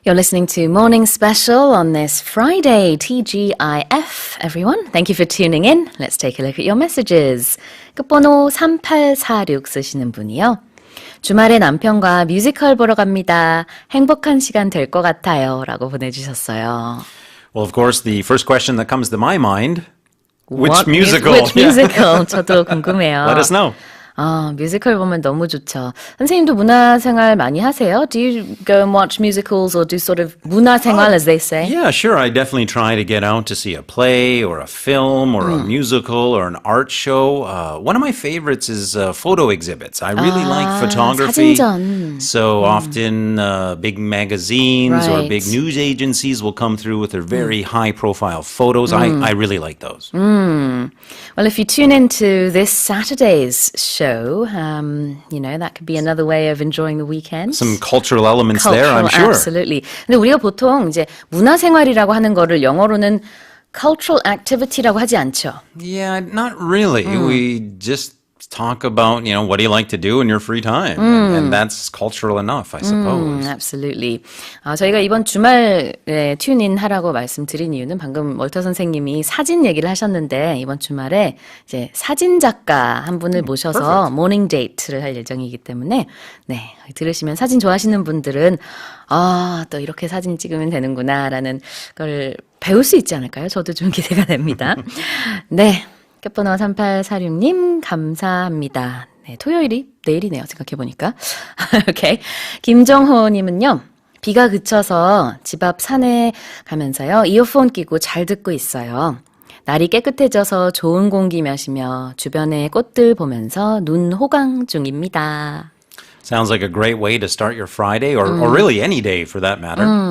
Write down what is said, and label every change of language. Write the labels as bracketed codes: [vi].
[en] You're listening to Morning Special on this Friday, TGIF, everyone. Thank you for tuning in. Let's take a look at your messages. [ko] 끝번호 3846 쓰시는 분이요. 주말에 남편과 뮤지컬 보러 갑니다. 행복한 시간 될 것 같아요. 라고 보내주셨어요. [en] Well, of course, the first question that comes to my mind, What which musical? Which musical? [ko] 저도 궁금해요. [en] Let us know. [ko] 뮤지컬 보면 너무 좋죠. 선생님도 문화생활 많이 하세요? [en] Do you go and watch musicals or do sort of 문화생활 as they say? Yeah, sure. I definitely try to get out to see a play or a film or a musical or an art show. One of my favorites is photo exhibits. I really like photography. [ko] 사진전. [en] So often big magazines or Right. big news agencies will come through with their very high-profile photos. I really like those. Well, if you tune into this Saturday's show, that could be another way of enjoying the weekend. Some cultural elements there, I'm sure. Absolutely. [ko] 근데 우리가 보통 이제 문화생활이라고 하는 거를 영어로는 [en] cultural activity [ko] 라고 하지 않죠. [en] Yeah, not really. We just talk about, what do you like to do in your free time? And that's cultural enough, I suppose. Absolutely. [ko] 저희가 이번 주말에 튜닝 하라고 말씀드린 이유는 방금 월터 선생님이 사진 얘기를 하셨는데 이번 주말에 이제 사진 작가 한 분을 모셔서 모닝 데이트를 할 예정이기 때문에 들으시면 사진 좋아하시는 분들은 또 이렇게 사진 찍으면 되는구나라는 걸 배울 수 있지 않을까요? 저도 좀 기대가 됩니다. 네. 끝번호 3846님 감사합니다. 네, 토요일이 내일이네요. 생각해보니까. 오케이. 김정호님은요. 비가 그쳐서 집 앞 산에 가면서요. 이어폰 끼고 잘 듣고 있어요. 날이 깨끗해져서 좋은 공기 마시며 주변의 꽃들 보면서 눈 호강 중입니다. [en] Sounds like a great way to start your Friday or really any day for that matter.